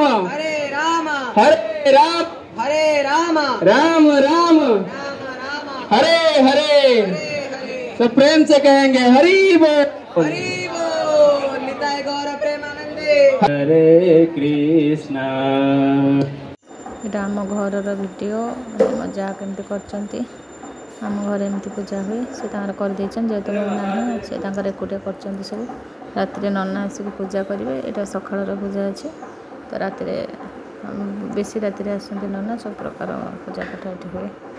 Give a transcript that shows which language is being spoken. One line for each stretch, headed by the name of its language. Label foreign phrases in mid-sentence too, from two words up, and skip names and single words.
Sanskrit: हरे राम हरे राम हरे राम राम राम राम राम हरे हरे हरे हरे
Hindi: सब प्रेम से कहेंगे हरि बोल
Bangla: हरि बोल निताय गौर प्रेमानंदे
Sanskrit: हरे कृष्णा
Odia: ଏଇଟା ଆମ ଘରର ଭିଡ଼ିଓ ମୋ ଯାଆ କେମିତି କରିଛନ୍ତି ଆମ ଘରେ ଏମିତି ପୂଜା ହୁଏ ସେ ତାଙ୍କର କରିଦେଇଛନ୍ତି ଯେହେତୁ ମୁଁ ନାହିଁ ସେ ତାଙ୍କର ଏକୁଟିଆ କରିଛନ୍ତି ସବୁ ରାତିରେ ନନା ଆସିକି ପୂଜା କରିବେ ଏଇଟା ସକାଳର ପୂଜା ଅଛି ତ ରାତିରେ ବେଶୀ ରାତିରେ ଆସନ୍ତି ନନା ସବୁ ପ୍ରକାର ପୂଜା ପାଠ ଏଠି ହୁଏ